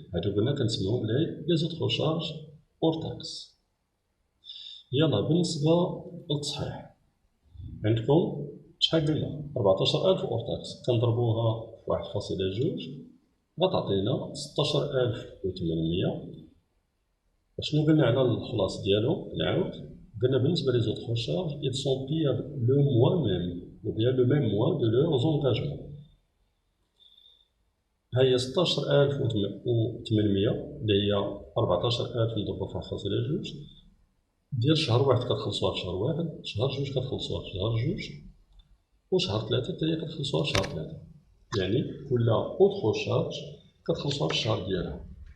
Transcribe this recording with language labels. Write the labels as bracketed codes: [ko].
[ar] هادو قلنا كنسميوهم لي زوطخ شارج اور تاكس. يلا بالنسبة للتصحيح عندكم شحال قلنا 14000 اور تاكس كنضربوها في 1.2 غتعطينا 16800. شنو قلنا على الخلاص ديالو؟ نعاود قلنا بالنسبة لي زوطخ شارج [fr] ils sont payables le mois même ou bien le même mois de leurs engagements. [ar] هي 16800 اللي هي 14000 نضربو في 1.2 ديال شهر 1 كتخلصوها في شهر 1، شهر 2 كتخلصوها في شهر 2 وشهر 3 حتى هي كتخلصوها في شهر 3. يعني كل اوتر شارج كتخلصوها في الشهر ديالها.